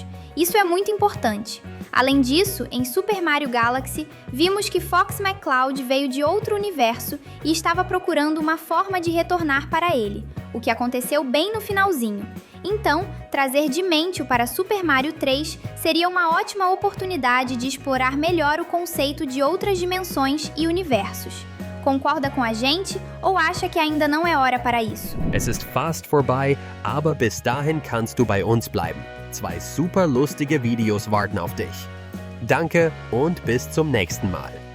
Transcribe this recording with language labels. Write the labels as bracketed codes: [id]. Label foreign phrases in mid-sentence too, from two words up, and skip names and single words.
[pt] Isso é muito importante. Além disso, em Super Mario Galaxy, vimos que Fox McCloud veio de outro universo e estava procurando uma forma de retornar para ele, o que aconteceu bem no finalzinho. Então, trazer Dimentio para Super Mario 3 seria uma ótima oportunidade de explorar melhor o conceito de outras dimensões e universos. Concorda com a gente ou acha que ainda não é hora para isso? [de] Es ist fast vorbei, aber bis dahin kannst du bei uns bleiben. 2 super lustige Videos warten auf dich. Danke und bis zum nächsten Mal.